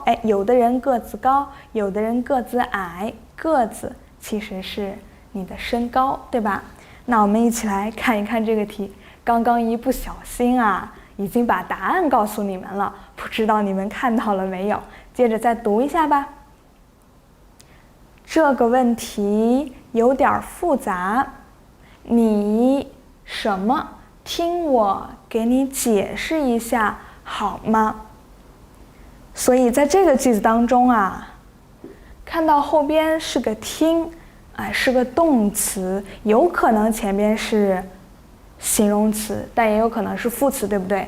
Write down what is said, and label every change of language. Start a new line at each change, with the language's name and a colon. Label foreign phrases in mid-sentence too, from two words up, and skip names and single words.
Chinese: 有的人個子高，有的人個子矮，個子其實是你的身高，對吧？那我們一起來看一看這個題。剛剛一不小心啊，已經把答案告訴你們了，不知道你們看到了沒有？接着再讀一下吧。這個問題有點複雜，你什麼？聽我給你解釋一下好嗎？所以在這個句子當中啊，看到後邊是個聽，是個動詞，有可能前邊是形容詞，但也有可能是副詞，對不對？